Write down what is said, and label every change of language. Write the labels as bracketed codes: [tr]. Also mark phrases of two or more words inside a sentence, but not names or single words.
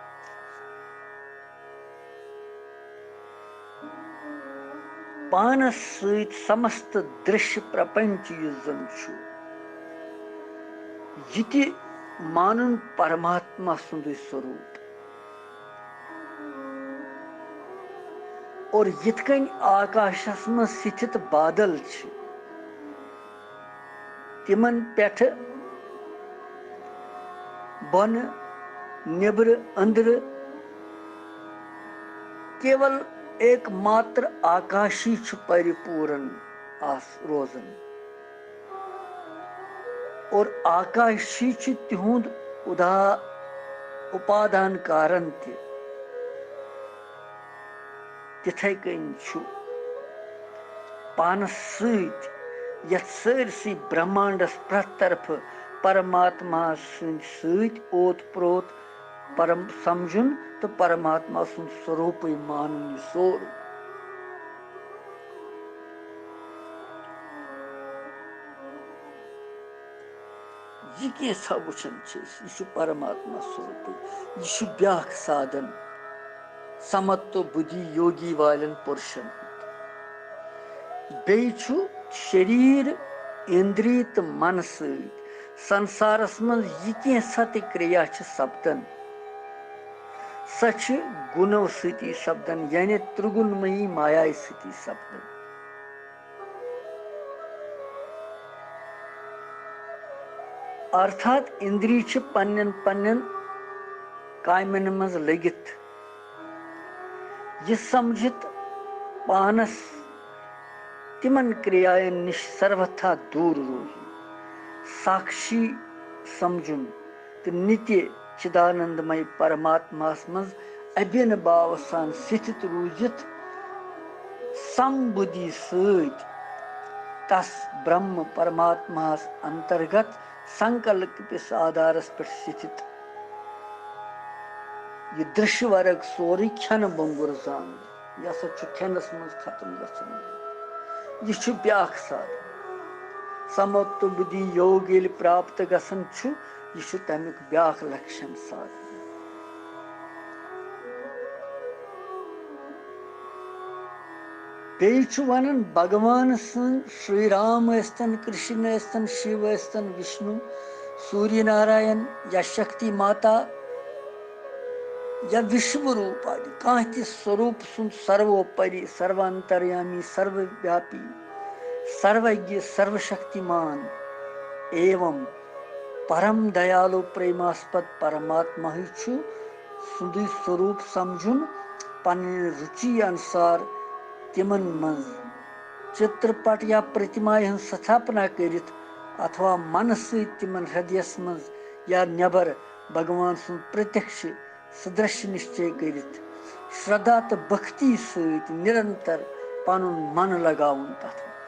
[ks] पानस सहित समस्त दृश्य प्रपंच युजन ये मानुन परमात्मा सुंदुई स्वरूप और यिथ कन आकाशस में स्थित बादल छ तिमन पेठ बन निब्र अंदर केवल एकमात्र आकाशी छु परिपूर्ण आस रोजन और आकाशी छु तिहुंद उदा उपादान कारण तिथै कन छु पानस सत यथ सरसी ब्रह्मांडस प्रत तरफ परमात्मा सत ओत प्रोत परम समझुन तो परमात्मा सुन स्वरूप मानुन सोर यह कैसा वुचन यह परमात्मा स्वरूप यह ब्याख साधन समत्व बुद्धि योगी वालन पुरुषन बेचु शरीर इंद्रिय तो मन सत संसारस मज यह कैसा ते क्रिया सपदन सच गुणों सती सपदन यानी त्रिगुणमयी माया सती सपदन अर्थात इंद्रिय पन्न पन्न कामन मज लगित यह समझित पानस तिमन क्रियायन निश सर्वथा दूर रोजन साक्षी समझुन तो नित्य चिदानंदमय परमात्मा मज अभिन भाव सान स्थित रूजित समबुद्धि सत तस ब्रह्म परमात्मा अंतर्गत संकल्प आधारस पे स्थित यह दृश्य वर्ग सोरी खन बंगुर जान यह खनस मज खत्म गन यह ब्याख साधन समत्व बुद्धि योग ये प्राप्त गसन यह तमिक ब्याख लक्षण साधन बेचु वनन भगवान श्री राम अस्तन कृष्ण अस्तन शिव अस्तन विष्णु सूर्य नारायण या शक्ति माता या विश्व रूप आदि कह स्वरूप सुन सर्वोपरि सर्वांतर्यामी सर्वव्यापी सर्वज्ञ सर्वशक्तिमान एवं परम दयालु प्रेमास्पद परमात्मा ही सुंद स्वरूप समझुन पन रुचि अनुसार तिमन मज चित्रपट या प्रतिमा हन स्थापना करित अथवा मन तिमन हृदयस मज या नबर भगवान सुन प्रत्यक्ष सदृश निश्चय करित श्रद्धा तो भक्ति सत निरंतर पनुन मन लगाउन तथ